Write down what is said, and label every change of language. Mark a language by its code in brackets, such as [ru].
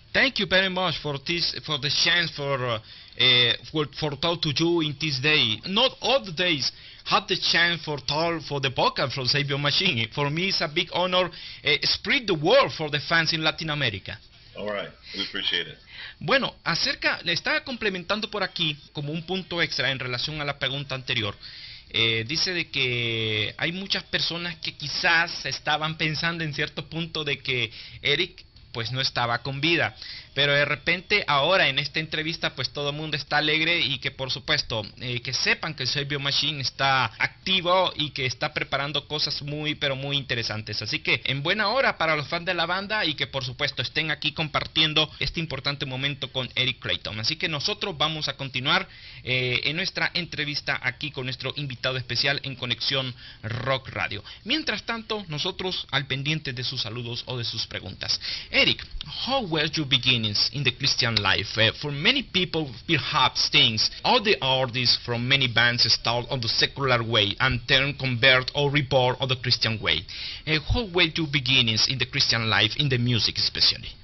[en] Thank you very much for the chance for talk to you in this day. Not all the days had the chance for talk for the podcast from Saviour Machine. For me, it's a big honor. Spread the word for the fans in Latin America. All right, we appreciate it. [es] Bueno, le estaba complementando por aquí como un punto extra en relación a la pregunta anterior. Dice de que hay muchas personas que quizás estaban pensando en cierto punto de que Eric pues no estaba con vida, pero de repente ahora en esta entrevista pues todo el mundo está alegre, y que por supuesto que sepan que el Saviour Machine está activo y que está preparando cosas muy pero muy interesantes. Así que en buena hora para los fans de la banda, y que por supuesto estén aquí compartiendo este importante momento con Eric Clayton. Así que nosotros vamos a continuar en nuestra entrevista aquí con nuestro invitado especial en Conexión Rock Radio. Mientras tanto, nosotros al pendiente de sus saludos o de sus preguntas. [en] Eric, how were your beginnings in the Christian life? For many people, perhaps things, all the artists from many bands start on the secular way and then convert or reborn on the Christian way. How were your beginnings in the Christian life, in the music especially?